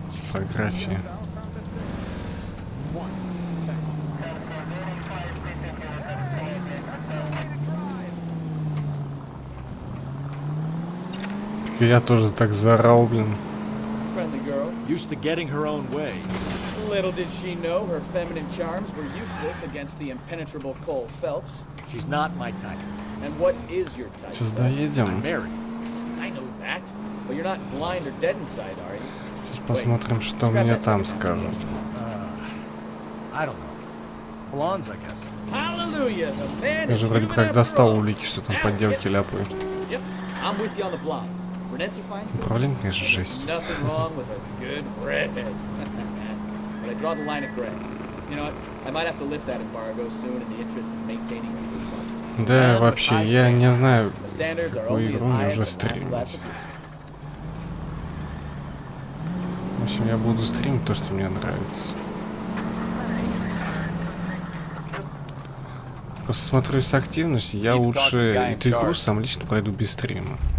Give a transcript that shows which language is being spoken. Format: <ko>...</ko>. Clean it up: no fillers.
<ru>Фотография. Так я тоже так заорал, блин.</ru> <en>Used to getting her own way. Little did she know her feminine charms were useless against the impenetrable Cole Phelps. She's not my type. And what is your type?</en> <ru>Сейчас доедем.</ru> <en>I'm married. I know that, but you're not blind or dead inside, are you?</en> <ru>Сейчас посмотрим, что мне там скажут.</ru> <en>I don't know. Blondes, I guess. Hallelujah, the man</en> <ru>Я же вроде бы как достал улики, что там подделки ляпают.</ru> <en>Yep, I'm with you on the blondes. Brunettes are fine too.</en> <ru>Управление, конечно, жесть.</ru> <en>Nothing wrong with a good redhead. But I draw the line at gray. You know what? I might have to lift that embargo soon in the interest of maintaining the food.</en> <ru>Да, вообще, я не знаю, какую игру мне уже стримить. В общем, я буду стримить то, что мне нравится. Просто смотрю с активностью, я лучше эту игру сам лично пройду без стрима.</ru>